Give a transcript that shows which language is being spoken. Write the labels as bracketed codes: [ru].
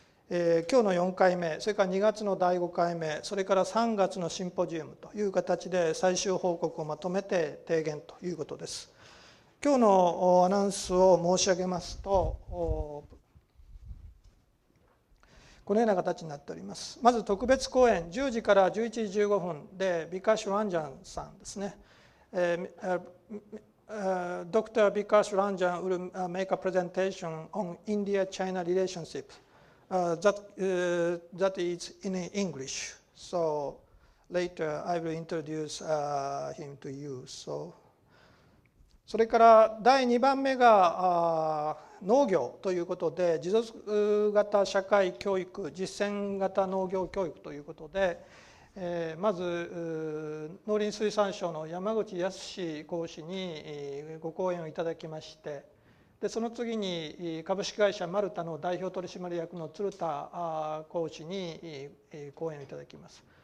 [ja] 今日の4回目、それから2月の第5回目、それから3月のシンポジウムという形で最終報告をまとめて提言ということです。今日のアナウンスを申し上げますと、このような形になっております。まず特別講演、10時から11時15分で、ビカッシュ・ランジャンさんですね。 [en] Dr. Vikash Ranjan will make a presentation on India-China relationship. That is in English. So later I will introduce him to you. [ja] それから第2番目が農業ということで、持続型社会教育、実践型農業教育ということで、まず農林水産省の山口康講師にご講演をいただきまして、でその次に株式会社マルタの代表取締役の鶴田講師に講演をいただきます。